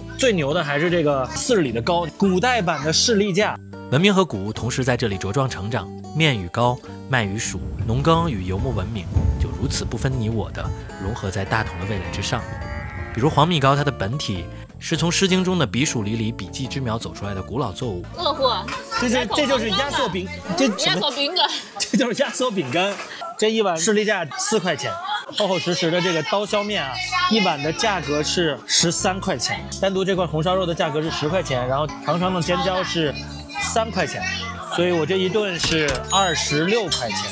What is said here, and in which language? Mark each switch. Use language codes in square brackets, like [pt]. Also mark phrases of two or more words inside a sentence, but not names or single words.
[zh] 最牛的還是這個40里的膏，古代版的士力架。文明和古物同時在這裡茁壯成長，麵與膏，麥與黍，農耕與游牧文明就如此不分你我的融合在大同的味蕾之上。比如黃米糕，它的本體是從《詩經》中的彼黍離離，筆記之苗走出來的古老作物。餓貨，這就是壓縮餅，壓縮餅乾，這就是壓縮餅乾。這一碗士力架4塊錢，厚厚實實的這個刀削麵啊，一碗的價格是13塊錢。單獨這塊紅燒肉的價格是10塊錢，然後長長的尖椒是3塊錢，所以我這一頓是26塊錢。